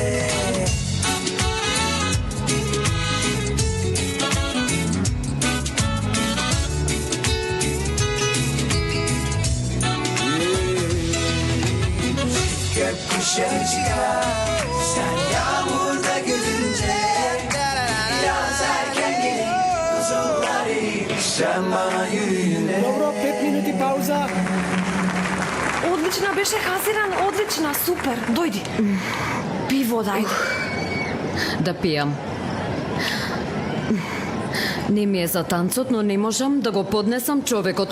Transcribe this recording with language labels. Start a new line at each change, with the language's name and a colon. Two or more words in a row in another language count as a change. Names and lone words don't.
Turkish: Gökkuşağı çıkar Sen yağmurda gülünce Yaz erken gelir Buzullar erir Sen bana yürüyünce
Macedonian: Добро, 5 минути пауза. Одлична беше, Хазиран, одлична, супер. Дојди. Пи вода, ајде. Да пијам. Не ми е за танцот, но не можам да го поднесам човекот.